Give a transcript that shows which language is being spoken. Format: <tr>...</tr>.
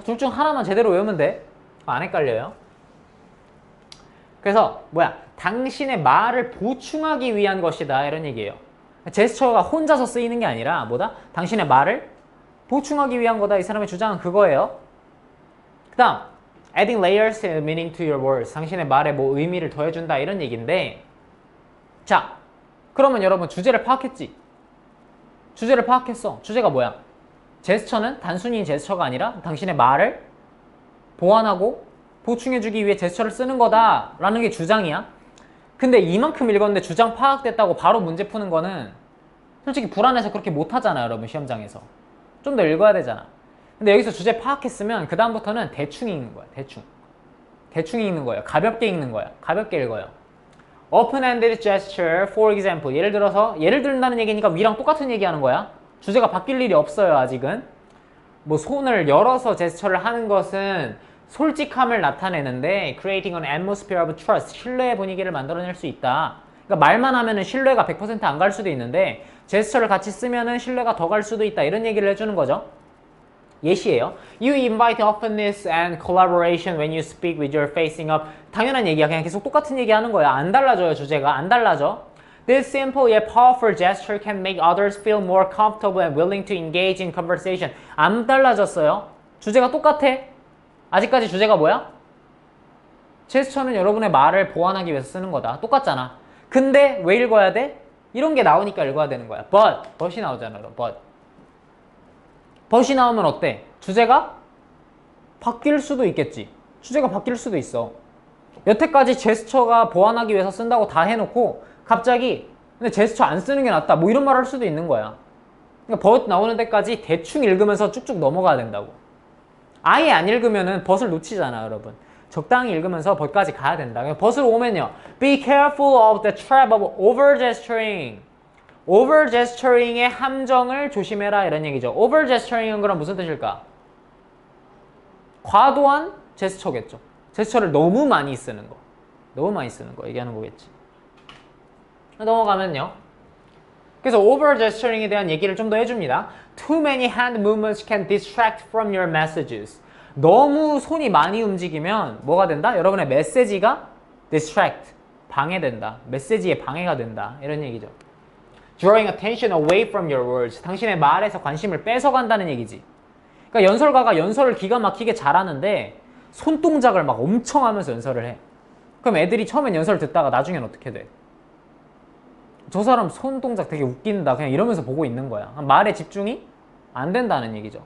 <ko>둘 중 하나만 제대로 외우면 돼. 안 헷갈려요. 그래서 뭐야? 당신의 말을 보충하기 위한 것이다 이런 얘기예요. 제스처가 혼자서 쓰이는 게 아니라 뭐다? 당신의 말을 보충하기 위한 거다. 이 사람의 주장은 그거예요.</ko> <en>그 다음 adding layers and meaning to your words.</en> <ko>당신의 말에 뭐 의미를 더해준다 이런 얘기인데 자, 그러면 여러분 주제를 파악했지? 주제를 파악했어. 주제가 뭐야? 제스처는 단순히 제스처가 아니라 당신의 말을 보완하고 보충해주기 위해 제스처를 쓰는 거다 라는 게 주장이야. 근데 이만큼 읽었는데 주장 파악됐다고 바로 문제 푸는 거는 솔직히 불안해서 그렇게 못하잖아요 여러분. 시험장에서 좀 더 읽어야 되잖아. 근데 여기서 주제 파악했으면 그 다음부터는 대충 읽는 거야. 대충 읽는 거예요. 가볍게 읽는 거야. 가볍게 읽어요.</ko> <en>Open-ended gesture, for example.</en> <ko>예를 든다는 얘기니까 위랑 똑같은 얘기하는 거야. 주제가 바뀔 일이 없어요, 아직은. 뭐 손을 열어서 제스처를 하는 것은 솔직함을 나타내는데</ko> <en>creating an atmosphere of trust,</en> <ko>신뢰의 분위기를 만들어낼 수 있다. 그러니까 말만 하면은 신뢰가 100% 안 갈 수도 있는데 제스처를 같이 쓰면은 신뢰가 더 갈 수도 있다. 이런 얘기를 해주는 거죠. 예시예요.</ko> <en>You invite openness and collaboration when you speak with your facing up.</en> <ko>당연한 얘기야. 그냥 계속 똑같은 얘기 하는 거야. 안 달라져요, 주제가. 안 달라져.</ko> <en>This simple yet powerful gesture can make others feel more comfortable and willing to engage in conversation.</en> <ko>안 달라졌어요. 주제가 똑같아. 아직까지 주제가 뭐야? 제스처는 여러분의 말을 보완하기 위해서 쓰는 거다. 똑같잖아. 근데 왜 읽어야 돼? 이런 게 나오니까 읽어야 되는 거야. but이 나오잖아, but. but이 나오면 어때? 주제가 바뀔 수도 있겠지. 주제가 바뀔 수도 있어. 여태까지 제스처가 보완하기 위해서 쓴다고 다 해놓고 갑자기 근데 제스처 안 쓰는 게 낫다. 뭐 이런 말 할 수도 있는 거야. 그러니까 but 나오는 데까지 대충 읽으면서 쭉쭉 넘어가야 된다고. 아예 안 읽으면은 but을 놓치잖아, 여러분. 적당히 읽으면서 but까지 가야 된다. but으로 오면요.</ko> <en>Be careful of the trap of over-gesturing.</en> <ko>over-gesturing의 함정을 조심해라 이런 얘기죠. over-gesturing은 그럼 무슨 뜻일까? 과도한 제스처겠죠. 제스처를 너무 많이 쓰는 거. 너무 많이 쓰는 거 얘기하는 거겠지. 넘어가면요. 그래서 over-gesturing에 대한 얘기를 좀 더 해줍니다.</ko> <en>Too many hand movements can distract from your messages.</en> <ko>너무 손이 많이 움직이면 뭐가 된다? 여러분의 메시지가 distract, 방해된다. 메시지에 방해가 된다. 이런 얘기죠.</ko> <en>Drawing attention away from your words.</en> <ko>당신의 말에서 관심을 뺏어간다는 얘기지. 그러니까 연설가가 연설을 기가 막히게 잘하는데 손동작을 막 엄청 하면서 연설을 해. 그럼 애들이 처음엔 연설 듣다가 나중엔 어떻게 돼? 저 사람 손동작 되게 웃긴다. 그냥 이러면서 보고 있는 거야. 말에 집중이 안 된다는 얘기죠.</ko>